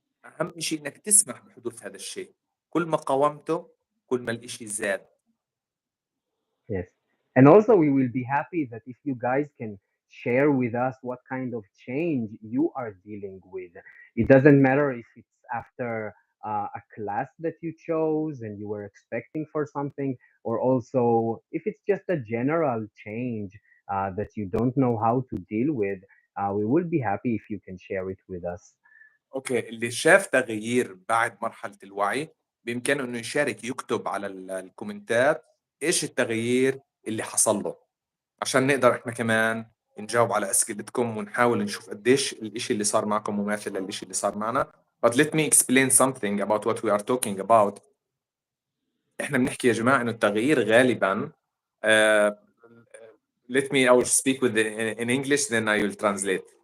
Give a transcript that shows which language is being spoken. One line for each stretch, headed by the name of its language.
Arabic: أهم شيء إنك تسمح بحدوث هذا الشيء. كل ما قاومته كل ما الإشي زاد.
English: Yes. And also, we will be happy that if you guys can share with us what kind of change you are dealing with. It doesn't matter if it's after a class that you chose and you were expecting for something, or also if it's just a general change that you don't know how to deal with. We will be happy if you can share it with us.
Arabic: أوكي، اللي شاف تغيير بعد مرحلة الوعي بإمكانه إنه يشارك، يكتب على الكومنتات إيش التغيير اللي حصل له، عشان نقدر إحنا كمان نجاوب على أسئلتكم ونحاول نشوف قديش الإشي اللي صار معكم مماثل للإشي اللي صار معنا.
English: But let me explain something about what we are talking about.
Arabic: إحنا بنحكي يا جماعة إنه التغيير غالبًا
English: uh, let me I will speak with in English then I will translate.